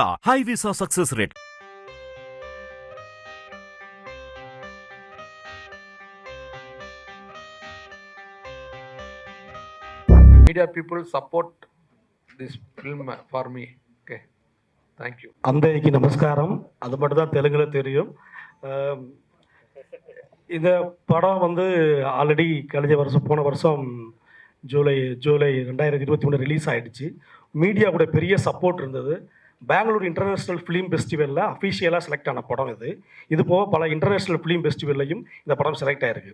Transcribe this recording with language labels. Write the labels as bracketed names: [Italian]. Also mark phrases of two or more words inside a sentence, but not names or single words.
[English] High visa success rate. Media people support this film for me. Okay, thank you. [Telugu] అందరికీ నమస్కారం. [Tamil] அது மட்டும் தான் தெலுங்குல தெரியும். இந்த படம் வந்து ஆல்ரெடி போன வருஷம் ஜூலை 2023 ரிலீஸ் ஆகிடுச்சு. மீடியாவோட பெரிய சப்போர்ட் இருந்தது. பெங்களூர் இன்டர்நேஷ்னல் ஃபிலிம் ஃபெஸ்டிவலில் அஃபிஷியலாக செலக்ட் ஆன படம் இது போக பல [English] international film festivals [Tamil] இந்த படம் செலக்ட் ஆகிருக்கு.